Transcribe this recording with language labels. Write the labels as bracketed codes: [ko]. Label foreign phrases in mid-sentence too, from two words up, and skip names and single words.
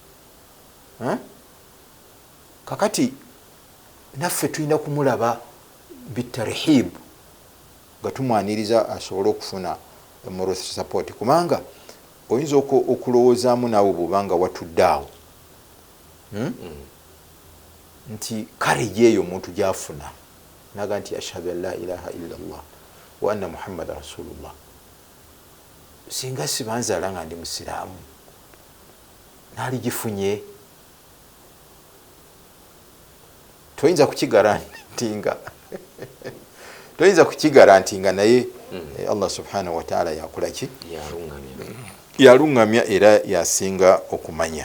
[lg] Kakati naffe tulina kumulaba bitarhib nga tumwaniriza asobole okufuna [en] moral support, [lg] kubanga oyinza okulowoozaamu naawe bwobanga watudde awo nti courage eyo omuntu gyafuna naga nti [ar] أشهد أن لا إله إلا الله وأن محمدا رسول الله, [lg] singa sibanzaala nga ndi musiraamu naaligifunye, toyinza kukigarantinga naye [ar] الله سبحانه وتعالى [lg] yakolaki, yaluŋŋamya era yasinga okumanya.